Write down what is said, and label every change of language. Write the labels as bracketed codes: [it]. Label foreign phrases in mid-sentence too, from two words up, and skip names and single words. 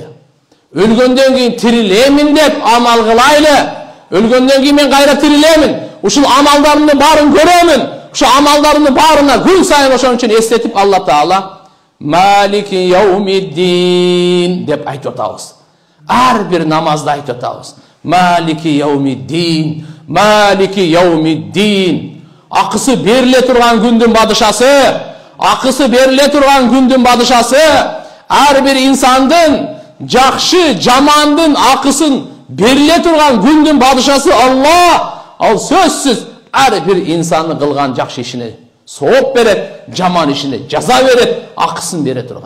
[ky] Өлгөндөн кийин тирилемин деп амал кылайлы. Өлгөндөн кийин мен кайра тирилемин. Ушул амалдарымдын баарын көрөмүн. Ушу амалдарымдын баарына күн сайын ошон үчүн эстетип Алла Таала [ar] مالك يوم الدين [ky] деп айтып атабыз. Ар бир намазда айтып атабыз. [ar] مالك يوم الدين، مالك يوم الدين. [ky] Акысы бериле турган күндүн бадышасы, акысы бериле турган күндүн бадышасы, ар бир инсандын жакшы, жамандын акысын бериле турган күндүн бадышасы Алла. Ал сөзсүз ар бир инсандын кылган жакшы ишине сооп берет, жаман ишине жаза берет, акысын бере турган.